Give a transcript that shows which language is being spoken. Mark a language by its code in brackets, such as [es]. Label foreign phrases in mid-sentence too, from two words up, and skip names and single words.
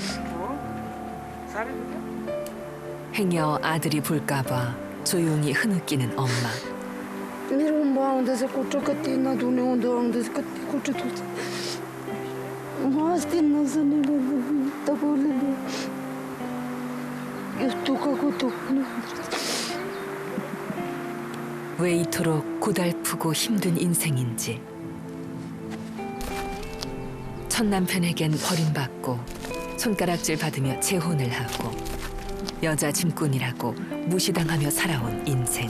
[ko] 행여 아들이 볼까봐 조용히 흐느끼는 엄마. [ne] मेरो उँभो आउँदैछ खुट्टा कति नधुने उँधो आउँदैछ कति खुट्टा दुख्छ म अस्ति नसुनेर तपाईँले यस्तो दुख्नु [ko] 왜 이토록 고달프고 힘든 인생인지. 첫 남편에겐 버림받고 손가락질 받으며 재혼을 하고 여자 짐꾼이라고 무시당하며 살아온 인생.